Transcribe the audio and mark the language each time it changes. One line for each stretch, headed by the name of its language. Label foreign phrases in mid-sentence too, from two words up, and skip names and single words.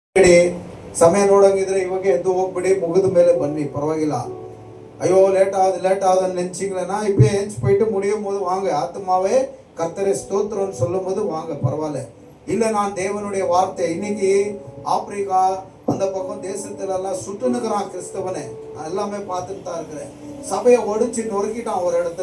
Kannada: ಸಮಯ ನೋಡಂಗಿದ್ರೆ ಇವಾಗ ಎದ್ದು ಹೋಗ್ಬಿಡಿ, ಮುಗಿದ ಮೇಲೆ ಬನ್ನಿ, ಪರವಾಗಿಲ್ಲ.
Tamil: ஐயோ லேட் ஆகுது நினைச்சிங்களேன்னா இப்போ ஏஞ்சி போயிட்டு முடியும் போது வாங்க, ஆத்மாவே கர்த்தரை ஸ்தோத்திரம்னு சொல்லும் போது வாங்க, பரவாயில்ல. இல்லை நான் தேவனுடைய வார்த்தை. இன்னைக்கு ஆப்பிரிக்கா அந்த பக்கம் தேசத்துல எல்லாம் சுட்டுனுக்குறான் கிறிஸ்தவனை. நான் எல்லாமே பார்த்துட்டு தான் இருக்கிறேன். சபையை ஒடிச்சு நொறுக்கிட்டான் ஒரு இடத்துல.